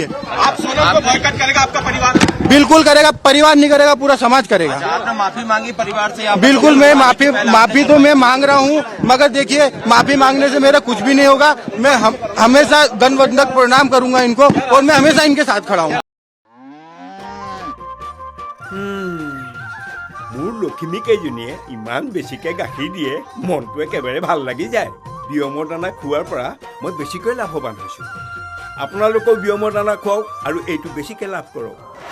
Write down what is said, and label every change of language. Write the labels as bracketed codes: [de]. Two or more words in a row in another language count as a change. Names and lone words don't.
[hi] आप सोनम को बॉयकॉट करेगा आपका परिवार? बिल्कुल करेगा। परिवार नहीं करेगा, पूरा समाज करेगा। आपने माफी मांगी परिवार से? बिल्कुल, मैं माफी तो मैं मांग रहा हूँ, मगर देखिए, माफी मांगने से मेरा कुछ भी नहीं होगा। मैं हमेशा दंडवत प्रणाम करूंगा इनको, और मैं हमेशा इनके साथ खड़ा हूँ। [as] মোৰ লখিমীকেইজনীয়ে ইমান বেছিকৈ গাখীৰ দিয়ে, মনটো একেবাৰে ভাল লাগি যায়। বিয়মৰ দানা খোৱাৰ পৰা মই বেছিকৈ লাভৱান হৈছোঁ। আপোনালোকেও বিয়মৰ দানা খুৱাওক আৰু এইটো বেছিকৈ লাভ কৰক।